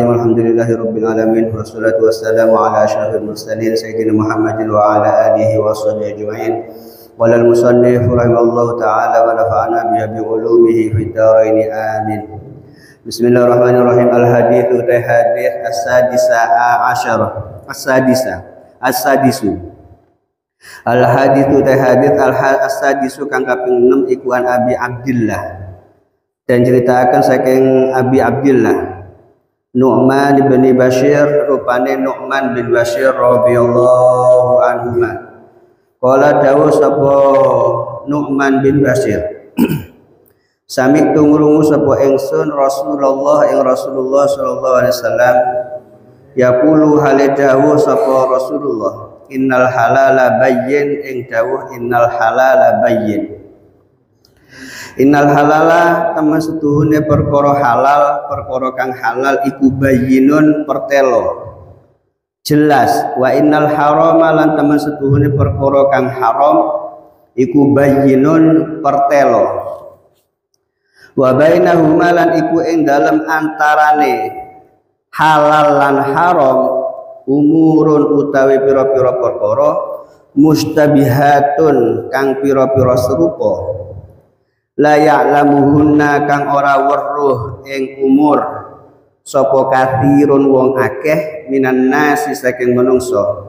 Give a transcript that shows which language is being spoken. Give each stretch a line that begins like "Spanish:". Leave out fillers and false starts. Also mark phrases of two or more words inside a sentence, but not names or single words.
Arabic: الحمد لله رب العالمين والصلاة والسلام على أشرف المرسلين سيدنا محمد وعلى آله وصحبه أجمعين. قال المصنف رحمه الله تعالى ونفعنا بها بعلومه في الدارين آمين. بسم الله الرحمن الرحيم. الحديث حديث السادسة عشرة السادس الحديث حديث السادس
Javanese: kang kaping 6 iku
Arabic: عن أبي عبد الله,
Javanese: dan ceritakan saking
Arabic: Abi Abdillah Nu'man bin Bashir, rupane Nu'man bin Bashir رضي الله عنه.
Javanese: Qala dawu sapa Nu'man bin Bashir sami tungrungu sapa ingsun Rasulullah
Arabic: صلى الله عليه وسلم
Javanese: yaqulu halidawu sapa Rasulullah
Arabic: إن الحلال بين,
Javanese: ing dawuh
Arabic: إن الحلال بين. إن الحلال
Javanese: temen setuhune perkara halal, perkara kang halal iku bayyinun pertelo jelas.
Arabic: وإن الحرام
Javanese: lan temen setuhune perkara kang haram iku bayyinun pertelo.
Arabic: وبينهما
Javanese: lan iku ing dalem antarane halal lan haram umurun utawi pira-pira perkara mustabihatun kang pira-pira serupa
Arabic: لا يعلمهن
Javanese: kang ora weruh ing umur sapa kathirun wong akeh
Arabic: من الناس
Javanese: saking manungsa.